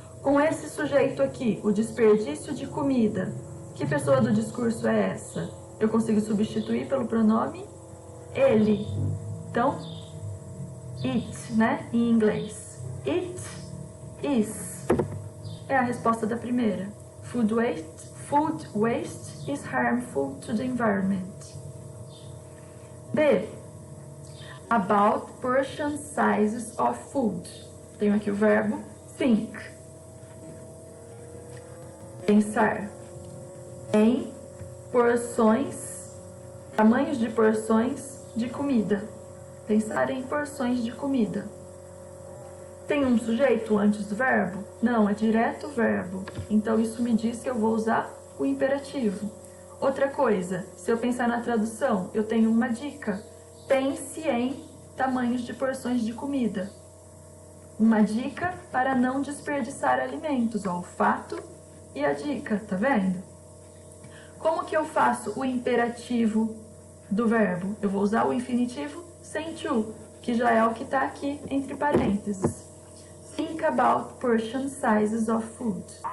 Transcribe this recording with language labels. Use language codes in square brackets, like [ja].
[pt] Com esse sujeito aqui, o desperdício de comida, que pessoa do discurso é essa? Eu consigo substituir pelo pronome ele. Então, it, né, em inglês. [en] It is [pt] é a resposta da primeira. [en] Food waste is harmful to the environment. B. About portion sizes of food. [pt] Tenho aqui o verbo think. Pensar em porções, tamanhos de porções de comida. Pensar em porções de comida. Tem um sujeito antes do verbo? Não, é direto o verbo. Então isso me diz que eu vou usar o imperativo. Outra coisa, se eu pensar na tradução, eu tenho uma dica. Pense em tamanhos de porções de comida. Uma dica para não desperdiçar alimentos, ó, o fato e a dica, tá vendo? Como que eu faço o imperativo do verbo? Eu vou usar o infinitivo sem to, que já é o que está aqui entre parênteses. [en] Think about portion sizes of food.